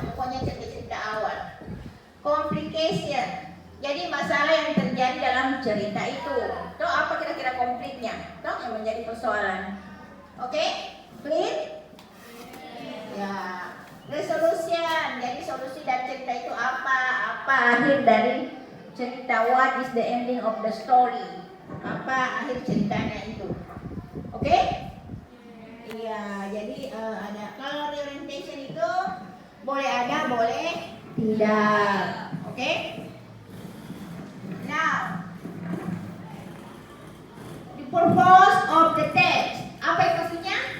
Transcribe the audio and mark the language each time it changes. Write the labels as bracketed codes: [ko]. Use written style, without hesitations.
[id] Pokoknya cerita awal. Complication. Jadi masalah yang terjadi dalam cerita itu. Itu apa kira-kira konfliknya? Itu yang menjadi persoalan. Oke? Clear? Ya. Resolution. Jadi solusi dan cerita itu apa? Apa akhir dari cerita? [en] What is the ending of the story? [id] Apa akhir ceritanya itu? Oke? Iya. Jadi ada kalau reorientation itu boleh ada, boleh Tidak. Oke? [en] Now, the purpose of the text. [id] Apa itu maksudnya?